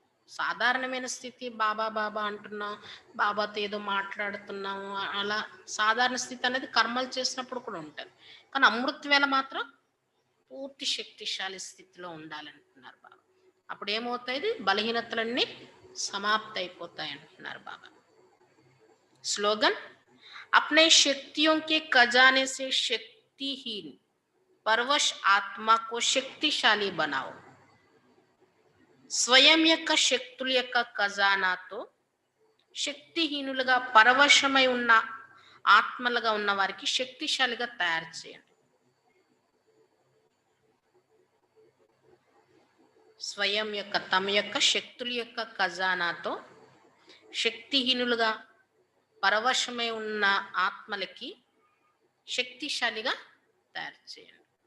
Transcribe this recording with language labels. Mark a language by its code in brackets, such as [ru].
[te] సాధారణమైన స్థితి బాబా బాబా అంటున్నాం, బాబాతో ఏదో మాట్లాడుతున్నాము, అలా సాధారణ స్థితి అనేది కర్మలు చేసినప్పుడు కూడా ఉంటుంది. కానీ అమృత వేళ మాత్రం పూర్తి శక్తిశాలి స్థితిలో ఉండాలంటున్నారు బాబా. అప్పుడు ఏమవుతాయి? బలహీనతలన్నీ సమాప్తి అయిపోతాయి అంటున్నారు బాబా. [hi] స్లోగన్: अपने शक्तियों के खजाने से शक्तिहीन परवश आत्मा को शक्तिशाली बनाओ. [te] స్వయం యొక్క శక్తుల యొక్క ఖజానాతో శక్తిహీనులుగా పరవశమై ఉన్న ఆత్మలుగా ఉన్న వారికి శక్తిశాలిగా తయారు చేయండి. స్వయం యొక్క తమ యొక్క శక్తుల యొక్క ఖజానాతో శక్తిహీనులుగా పరవశమై ఉన్న ఆత్మలకి శక్తిశాలిగా తయారు చేయండి.